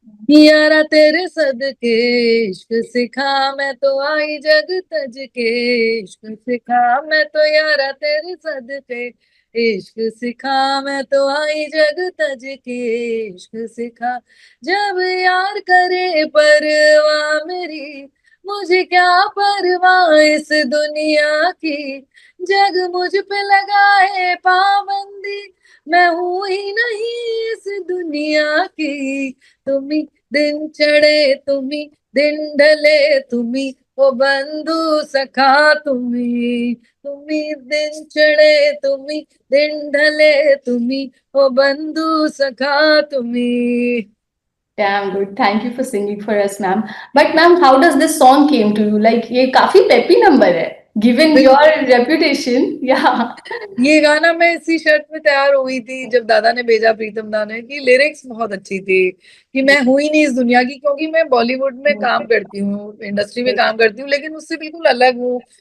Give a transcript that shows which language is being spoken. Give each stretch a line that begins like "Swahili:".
Hindi: यारा तेरे सदके इश्क सिखा, मैं तो आई जग तज के, इश्क सिखा मैं तो, यारा तेरे सदके इश्क सिखा, मैं तो आई जग तज के, इश्क सिखा। जब यार करे परवाह मेरी, मुझे क्या परवाह इस दुनिया की, जग मुझ पे लगाए पाबंदी, मैं हूं ही नहीं इस दुनिया की। तुम्ही दिन चढ़े तुम्ही दिन ढले, तुम्ही ओ बंधु सखा, तुम्ही तुम्ही दिन चढ़े तुम्ही दिन ढले, तुम्ही ओ बंधु सखा, तुम्ही।
English: Damn good. Thank you for singing for us, ma'am. But ma'am, how does this song came to you?
Hindi: Like ये काफी peppy number है.
English: Given your reputation, yeah.
Hindi: ये गाना मैं इसी शर्त में तैयार हुई थी जब दादा ने भेजा, प्रीतम दा ने, कि लिरिक्स बहुत अच्छी थी, कि मैं हुई नहीं इस दुनिया की, क्योंकि मैं बॉलीवुड में काम करती हूँ, इंडस्ट्री में काम करती हूँ, लेकिन उससे बिल्कुल अलग हूँ।